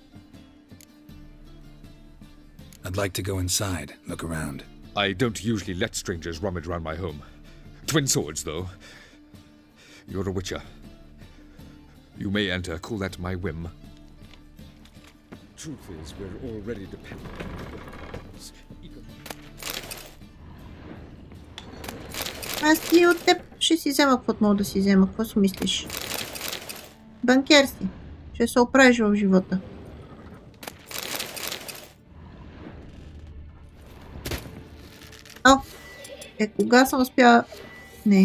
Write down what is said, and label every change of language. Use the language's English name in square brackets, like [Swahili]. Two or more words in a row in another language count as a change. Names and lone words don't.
[English] I'd like to go inside, look around. I don't usually let strangers rummage around my home. Twin swords, though. You're a witcher. You may enter, call that my whim. Truth is, we're already dependent on the workers. [Bulgarian] Аз ти от теб ще си взема каквото мога да си взема. Какво си мислиш? Банкер си. Ще се оправиш в живота. Кога съм успяла... Не.